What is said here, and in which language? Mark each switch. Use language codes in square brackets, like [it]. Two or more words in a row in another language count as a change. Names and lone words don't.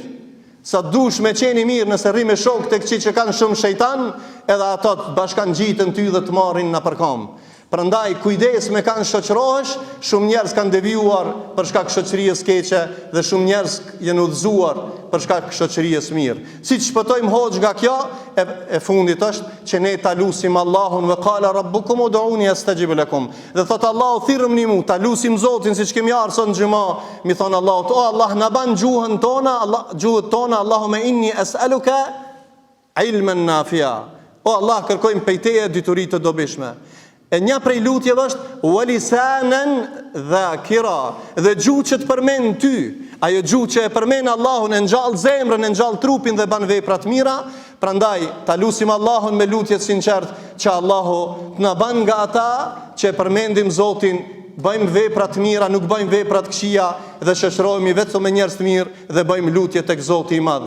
[sq] Sa dush me qeni mirë nëse rri me shok të këqij që kanë shumë shejtan, edhe ato të bashkan gjitën ty dhe të marrin në përkam. Prandaj kujdes me kanë shoqërohesh, shumë njerëz kanë devijuar për shkak shoqërisë keqe dhe shumë njerëz janë udhëzuar për shkak shoqërisë mirë. Siç shpëtojmë hoxh nga kjo, e fundit është që ne ta lutim Allahun, [ar] وقال ربكم ادعوني أستجب لكم. [sq] Dhe thot Allahu, thirrni mu, ta lutim Zotin siç kemi ardhur sot në xhumë, mi thon Allahut, o Allah na ban gjuhën tona, [ar] اللهم إني أسألك علما نافعا. [sq] O Allah, kërkojmë prej teje dituri të dobishme. E një prej lutjeve është [ar] ولسانا ذاكرا, [sq] dhe gjuhë që të përmend ty, ajo gjuhë që e përmend Allahun, e ngjall zemrën, e ngjall trupin dhe ban vepra të mira. Prandaj ta lutim Allahun me lutje të sinqertë që Allahu të na ban nga ata që e përmendim Zotin, bëjmë vepra të mira, nuk bëjmë vepra të këqija dhe shoqërohemi vetëm me njerëz të mirë dhe bëjmë lutje tek Zoti i Madh.